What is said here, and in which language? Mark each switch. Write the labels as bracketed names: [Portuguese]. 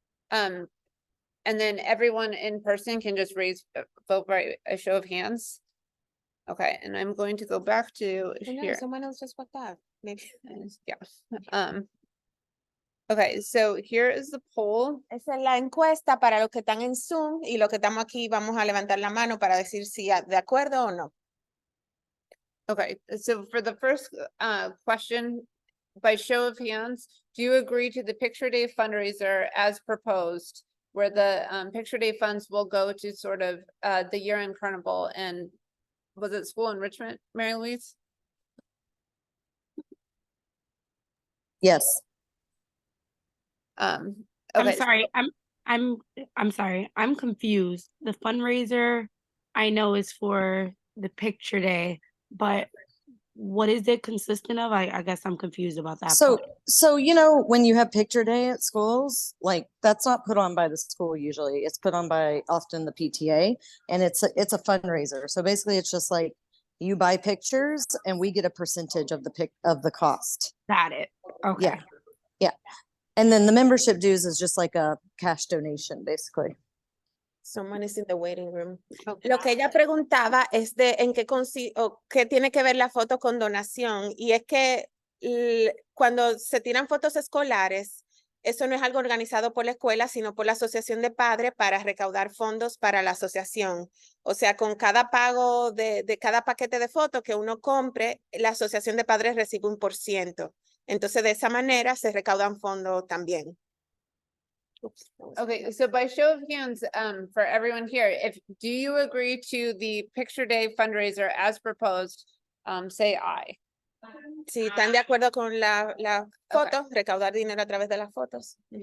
[English] And then everyone in person can just vote by a show of hands. Okay, and I'm going to go back to Oh, no, here. someone else just walked out. Maybe. Yeah, okay, so here is the poll. [Spanish] Esa es la encuesta para los que están en Zoom y los que estamos aquí vamos a levantar la mano para decir si de acuerdo o no. [English] Okay, so for the first question, by show of hands, do you agree to the Picture Day fundraiser as proposed? Where the Picture Day funds will go to sort of the year-end carnival and was it school enrichment, Mary Louise? Yes. I'm Okay, sorry, I'm sorry, I'm confused. The fundraiser I know is for the picture day, but what is it consistent of? I guess I'm confused about that So, part. when you have picture day at schools, like that's not put on by the school usually. It's put on by often the PTA, and it's a fundraiser. So basically it's just like you buy pictures and we get a percentage of the cost. Got it. Okay. Yeah. Yeah. And then the membership dues is just like a cash donation, basically. Someone is in the waiting room. [Spanish] Lo que ella preguntaba es de en qué qué tiene que ver la foto con donación. Y es que cuando se tiran fotos escolares, eso no es algo organizado por la escuela, sino por la asociación de padres para recaudar fondos para la asociación. O sea, con cada pago de cada paquete de fotos que uno compre, la asociación de padres recibe un %. Entonces, de esa manera se recaudan fondos también. [English] Oops, that was- okay, so by show of hands, for everyone here, do you agree to the Picture Day fundraiser as proposed? Say aye. [Spanish] Si están de acuerdo con la foto, recaudar dinero a través de las fotos.